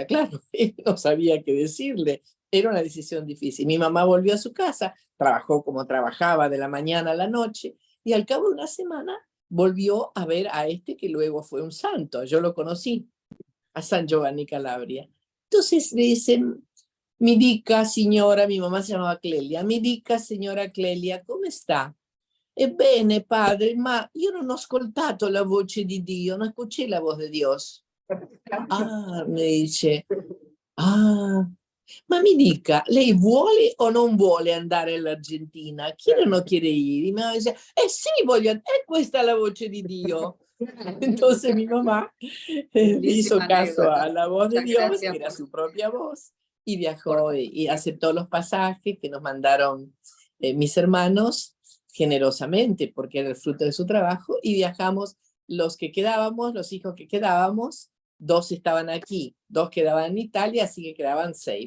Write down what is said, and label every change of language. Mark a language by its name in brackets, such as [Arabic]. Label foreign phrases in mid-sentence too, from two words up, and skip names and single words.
[Spanish] Claro, él no sabía qué decirle, era una decisión difícil. Mi mamá volvió a su casa, trabajó como trabajaba de la mañana a la noche, y al cabo de una semana volvió a ver a este que luego fue un santo. Yo lo conocí, a San Giovanni Calabria. Entonces le dicen, [Italian] mi dica signora, [Spanish] mi mamá se llamaba Clelia, [Italian] mi dica signora Clelia, come sta? Ebbene padre, ma io non ho ascoltato la voce di Dio, non [Spanish] escuché la voz de Dios. Ah, me dice, [Italian] ma mi dica, lei vuole o non vuole andare all'Argentina? [Spanish] Quiere o no quiere ir? Y mi mamá dice, [Italian] sì, voglio, questa è la voce di Dio. [Spanish] Entonces mi mamá hizo caso a la voz de Dios, que era su propia voz, y viajó y aceptó los pasajes que nos mandaron mis hermanos generosamente, porque era el fruto de su trabajo, y viajamos los que quedábamos, los hijos que quedábamos, 2 estaban aquí, 2 quedaban en Italia, así que quedaban 6.